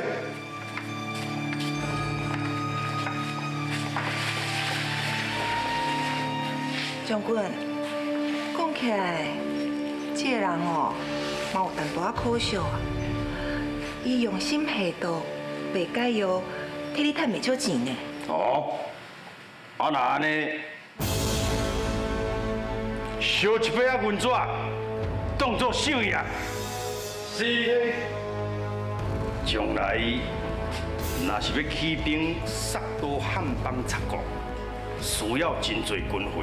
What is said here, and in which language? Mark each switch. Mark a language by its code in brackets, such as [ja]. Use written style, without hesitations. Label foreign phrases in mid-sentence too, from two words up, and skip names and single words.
[nan] 将军，讲起来，这个人哦，嘛有淡薄仔可惜啊。伊用心下毒，袂解药，替你赚袂少钱呢。哦，啊那安尼，烧一杯仔银纸，当作赏业。是。将来若是要起兵杀到汉邦贼国，需要真侪军费。